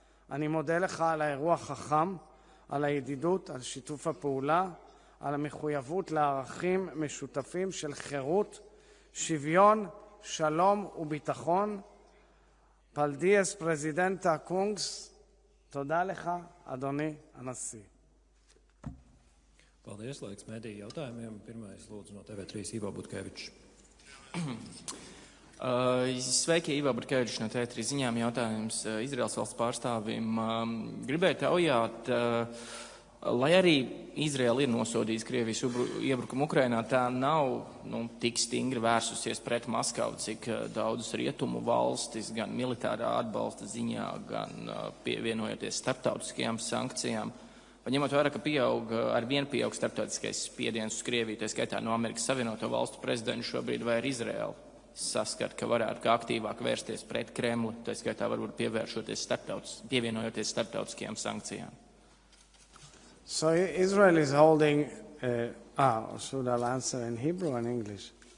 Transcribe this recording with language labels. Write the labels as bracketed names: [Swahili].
[Hebrew] אני מודה לך על האירוע החכם, על הידידות, על שיתוף הפעולה, על המחויבות לערכים משותפים של חירות, שוויון, שלום וביטחון. [Latvian] פלדיאס פרזידנטה קונגס, [Hebrew] תודה לך, אדוני הנשיא. [Latvian] Paldies, laiks mediju jautājumiem. Pirmais lūdzu no TV3 Ivo Butkevičs. Sveiki, Ivo Butkevičs no TV3 ziņām. Jautājums Izraels valsts pārstāvim. Gribēju taujāt, lai arī Izraela ir nosodījusi Krievijas iebrukumu Ukrainā, tā nav tik stingri vērsusies pret Maskavu, cik daudzas rietumu valstis, gan militārā atbalsta ziņā, gan pievienojoties starptautiskajām sankcijām. Ņemot vērā, ka arvien pieaug starptautiskais spiediens uz Krieviju, tā skaitā no Amerikas Savienoto Valstu prezidentu šobrīd, vai ar Izraelu saskat, ka varētu kā aktīvāk vērsties pret Kremli, tā skaitā varbūt pievienojoties starptautiskajām sankcijām. [English] So Israel is holding, should I answer in Hebrew and English?